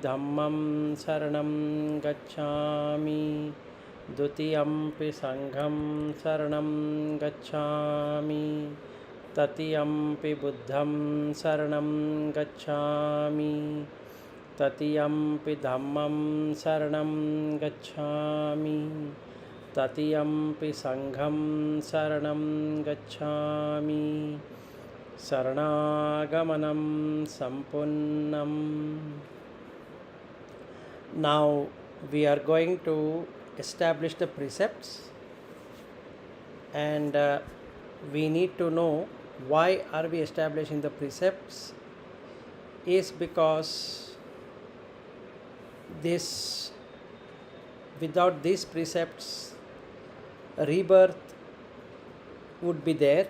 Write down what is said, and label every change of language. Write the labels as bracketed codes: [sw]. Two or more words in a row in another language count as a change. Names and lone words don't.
[pi] dhammam saranam gacchami, Dutiyampi sangham saranam gacchami, Tatiyampi buddham saranam gacchami, Tatiyampi dhammam saranam gacchami, Tatiyampi sangham saranam gacchami, Sarnagamanam sampunnam. [en] Now we are going to establish the precepts, and we need to know why are we establishing the precepts. Is because this, without these precepts, rebirth would be there.